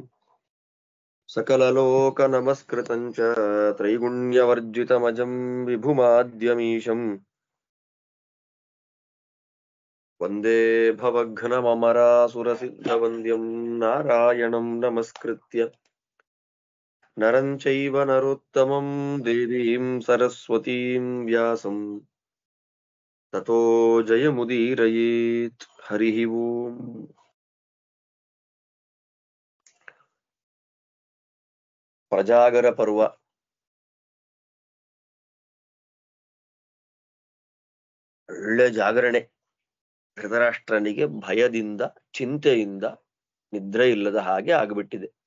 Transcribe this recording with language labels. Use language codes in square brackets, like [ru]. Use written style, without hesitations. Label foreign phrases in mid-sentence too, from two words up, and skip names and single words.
[sa] ಸಕಲಲೋಕ ನಮಸ್ಕೃತಂ ಚ ತ್ರೈಗುಣ್ಯವರ್ಜಿತಮಜಂ ವಿಭುಮಾದ್ಯಮೀಶಂ ವಂದೇ ಭವಘ್ನಮಮರಾಸುರಸಿದ್ಧವಂದ್ಯಂ ನಾರಾಯಣಂ ನಮಸ್ಕೃತ್ಯ ನರಂ ಚೈವ ನರೋತ್ತಮಂ ದೇವೀಂ ಸರಸ್ವತೀಂ ವ್ಯಾಸಂ ತತೋ ಜಯಮುದೀರಯೇತ್. ಹರಿ ಓಂ. [kn] ಪ್ರಜಾಗರ ಪರ್ವ. ಒಳ್ಳೆ ಜಾಗರಣೆ. ಧೃತರಾಷ್ಟ್ರನಿಗೆ ಭಯದಿಂದ ಚಿಂತೆಯಿಂದ ನಿದ್ರೆ ಇಲ್ಲದ ಹಾಗೆ ಆಗ್ಬಿಟ್ಟಿದೆ.